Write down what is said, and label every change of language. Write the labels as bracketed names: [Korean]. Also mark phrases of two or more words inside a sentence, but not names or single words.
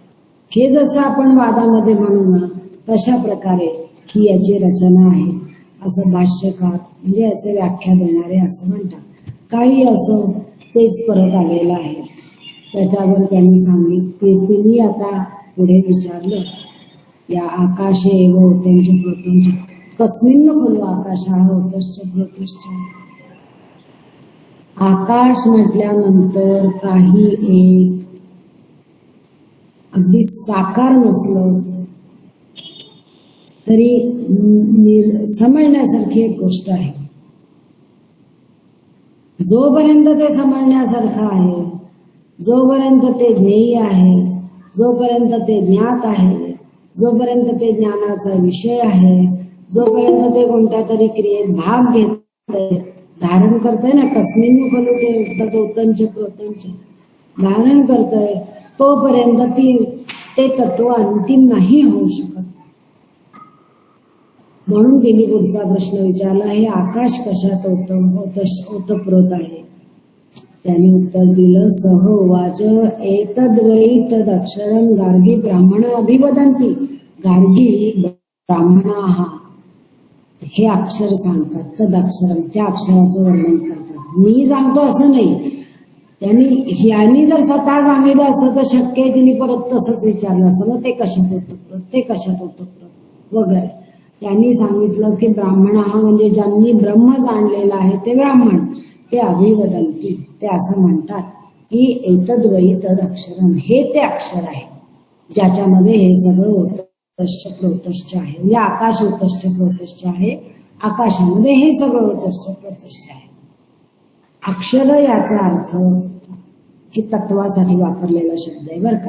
[Marathi] हे जसं आपण वादामध्ये म्हणू ना तशा प्रकारे ही याची रचना आहे असं भाष्यकार म्हणजे याचे व्याख्या देणारे असं म्हणतात. काही असं तेच परत आलेलं आहे. त्याच्यावर त्यांनी सांगितले, तिने आता पुढे विचारलं या आकाशे एव त्यांचे प्रोतंच [Sanskrit] कस्मिन् खलु आकाशः होतश्च प्रोतश्च. [Marathi] आकाश म्हटल्यानंतर काही एक अगदी साकार नसलं तरी समजण्यासारखी एक गोष्ट आहे. जोपर्यंत ते समजण्यासारखं आहे, जोपर्यंत ते ज्ञेय आहे, जोपर्यंत ते ज्ञात आहे, जोपर्यंत ते ज्ञानाचा विषय आहे, जोपर्यंत ते कोणत्या तरी क्रियेत भाग घेतंय, धारण करतंय ना, [Sanskrit] कस्मिन् खलु ते तदोतंच प्रोतंच [Marathi] धारण करतंय, तोपर्यंत ते तत्व अंतिम नाही होऊ शकत. म्हणून तिने पुढचा प्रश्न विचारला, हे आकाश कशात ओतप्रोत आहे? त्याने उत्तर दिलं, [Sanskrit] सह उवाच एतद्वै तदक्षरं गार्गी ब्राह्मणा अभिवदन्ति. [Marathi] गार्गी ब्राह्मणाः हे अक्षर सांगतात, तदक्षरम त्या अक्षराचं वर्णन करतात. मी सांगतो असं नाही, यांनी जर स्वतः सांगितलं असतं तर शक्य आहे तिने परत तसंच विचारलं असं ना, ते कशात ओतप्रोत, ते कशात ओतप्रोत वगैरे. त्यांनी सांगितलं की ब्राह्मण हा म्हणजे ज्यांनी ब्रह्म जाणलेला आहे ते ब्राह्मण, ते अभिवदंती, ते असं म्हणतात की [Sanskrit] एतद्वै तद अक्षरम, [Marathi] हे ते अक्षर आहे ज्याच्यामध्ये हे सगळं [Sanskrit] ओतश्च प्रोतश्च [Marathi] आहे. म्हणजे आकाश [Sanskrit] ओतश्च प्रोतश्च [Marathi] आहे, आकाशामध्ये हे सगळं [Sanskrit] ओतश्च प्रोतश्च [Marathi] आहे. अक्षर याचा अर्थ की तत्वासाठी वापरलेला शब्द आहे बरं का.